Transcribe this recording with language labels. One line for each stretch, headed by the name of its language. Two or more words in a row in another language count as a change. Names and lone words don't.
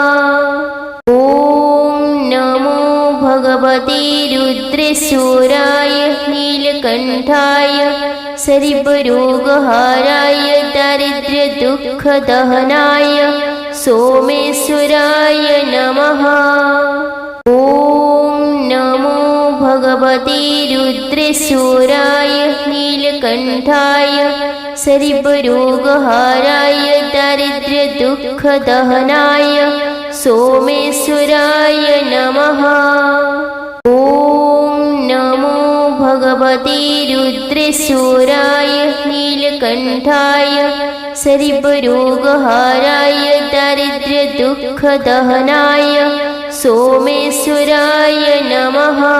Sanskrit: ॐ नमो भगवते रुद्रशूराय नीलकण्ठाय सर्वरोगहाराय दारिद्र्यदुःखदहनाय सोमेश्वराय नमः। ഓം നമോ ഭഗവതേ രുദ്രശൂരായ നീലകണ്ഠായ സരിപരോഗഹാരായ ദാരിദ്ര്യദുഃഖദഹനായ സോമേശ്വരായ നമഃ. ഓം നമോ ഭഗവതേ രുദ്രശൂരായ നീലകണ്ഠായ സരിപരോഗഹാരായ ദാരിദ്ര്യദുഃഖദഹനായ സോമേശ്വരായ നമഃ.